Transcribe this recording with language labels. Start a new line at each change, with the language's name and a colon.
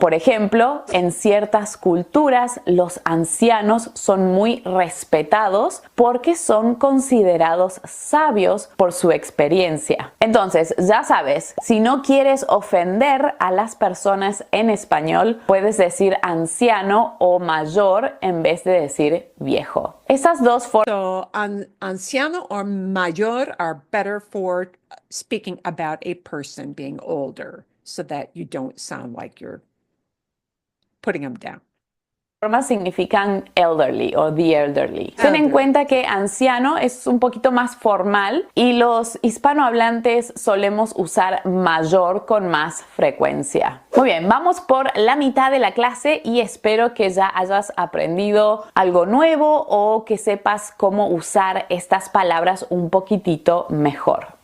Spanish: Por ejemplo, en ciertas culturas los ancianos son muy respetados porque son considerados sabios por su experiencia. Entonces, ya sabes, si no quieres ofender a las personas en español, puedes decir anciano o mayor en vez de decir viejo. Esas dos formas
English: So, anciano or mayor are better for speaking about a person being older so that you don't sound like you're putting them down.
Spanish: significan elderly o the elderly. Ten en cuenta que anciano es un poquito más formal y los hispanohablantes solemos usar mayor con más frecuencia. Muy bien, vamos por la mitad de la clase y espero que ya hayas aprendido algo nuevo o que sepas cómo usar estas palabras un poquitito mejor.